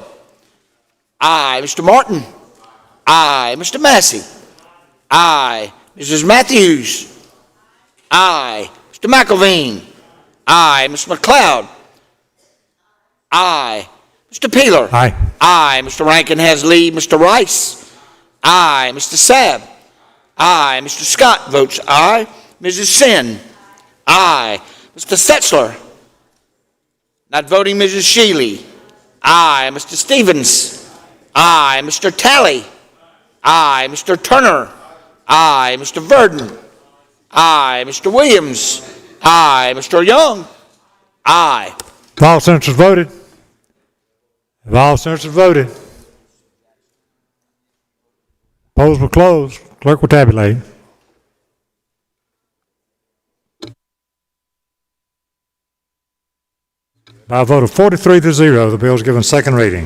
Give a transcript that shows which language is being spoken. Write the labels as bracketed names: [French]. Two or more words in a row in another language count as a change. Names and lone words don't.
[English] Aye. Mr. Martin? Aye. Mr. Massey? Aye. Mrs. Matthews? Aye. Mr. McElveen? Aye. Mr. McLeod? Aye. Mr. Peeler? Aye. Aye. Mr. Rankin has leave. Mr. Rice? Aye. Mr. Sabb? Aye. Mr. Scott votes aye. Mrs. Sin? Aye. Mr. Setzler? Not voting. Mrs. Shealy? Aye. Mr. Stevens? Aye. Mr. Talley? Aye. Mr. Turner? Aye. Mr. Verdon? Aye. Mr. Williams? Aye. Mr. Young? Aye. Have all senators voted? Have all senators voted? Polls will close. Clerk will tabulate. By a vote of 43-0, the bill is given second reading.